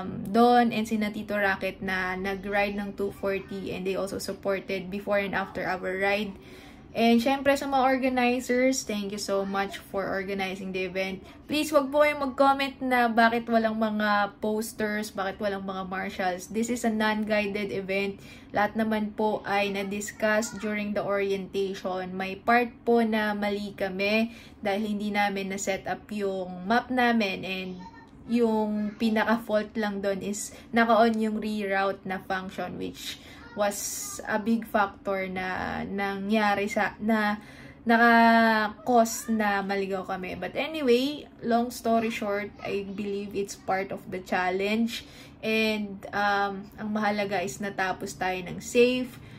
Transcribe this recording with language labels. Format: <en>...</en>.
<en>Don and</en> <tl>sina</tl> <en>Tito Rocket</en> <tl>na nag-ride ng</tl> <en>240 and they also supported before and after our ride. And</en> <tl>syempre sa mga</tl> <en>organizers, thank you so much for organizing the event.</en> <tl>Please wag po kayong mag-comment na bakit walang mga posters, bakit walang mga marshals.</tl> <en>This is a non-guided event.</en> <tl>Lahat naman po ay na-discuss</tl> <en>during the orientation.</en> <tl>May part po na mali kami dahil hindi namin na-set up yung map namin, and yung pinaka-fault lang doon is naka-on yung reroute na function,</tl> <en>which was a big factor</en> <tl>na nangyari na naka-cause na maligaw kami.</tl> <en>But anyway, long story short, I believe it's part of the challenge.</en> <tl>And ang mahalaga is natapos tayo ng safe.</tl>